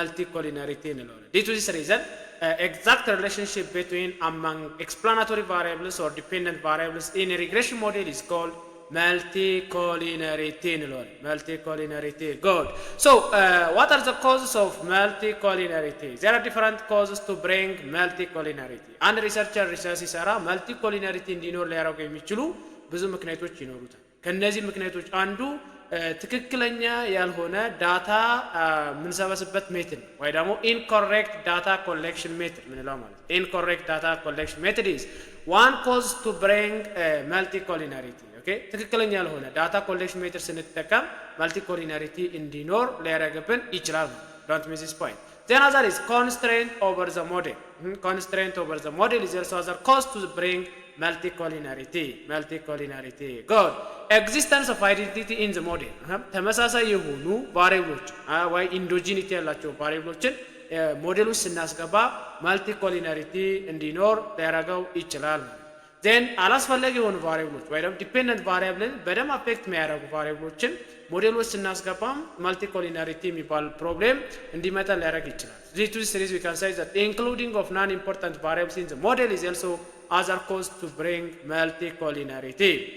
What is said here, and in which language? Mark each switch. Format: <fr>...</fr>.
<am>መልቲኮሊናሪቲ እንለዋለን።</am> <en>due to this reason exact relationship between among explanatory variables or dependent variables in a regression model is called multicollinearity</en> <am>እንለዋለን።</am> <en>multicollinearity. Good. So what are the causes of multicollinearity? There are different causes to bring multicollinearity.</en> <am>አንድ ሪሰርቸር ሪሰርች ሲሰራ መልቲኮሊናሪቲ እንዲኖር ሊያደርጉ የሚችሉ ብዙ ምክንያቶች ይኖሩታል። ከነዚህ ምክንያቶች አንዱ ትክክለኛ ያልሆነ ዳታ ምንሰበስበት ሜትድ ወይ ደግሞ</am> <en>incorrect data collection method</en> <am>ምንለው ማለት ነው።</am> <en>incorrect data collection method is one cause to bring multicollinearity.</en> <am>okay ትክክለኛ ያልሆነ ዳታ ኮሌክሽን ሜትድ ስንጠቀም መልቲኮሊናሪቲ እንዲኖር ሊያደርግብን ይችላል።</am> <en>don't miss this point. Then other is constraint over the model. Constraint over the model is also other cause to bring multicollinearity. Good. Existence of identity in the model.</en> <am>ተመሳሳይ የሆኑ ቫሪያብሎች ወይ ኢንዶጂኒቲ ያላቸው ቫሪያብሎችን ሞዴል ውስጥ ስናስገባ መልቲኮሊናሪቲ እንዲኖር ሊያደርገው ይችላል። ዜን አላስፈላጊ የሆኑ ቫሪያብሎች ወይ ደግሞ ዲፔንደንት ቫሪያብልን በደም አፌክት የሚያደርጉ ቫሪያብሎችን ሞዴል ውስጥ ስናስገባም መልቲኮሊናሪቲ የሚባል ፕሮብሌም እንዲመጣ ሊያደርግ ይችላል።</am> <en>Due to this reason we can say that including of non-important variables in the model is also other cause to bring multicollinearity.</en>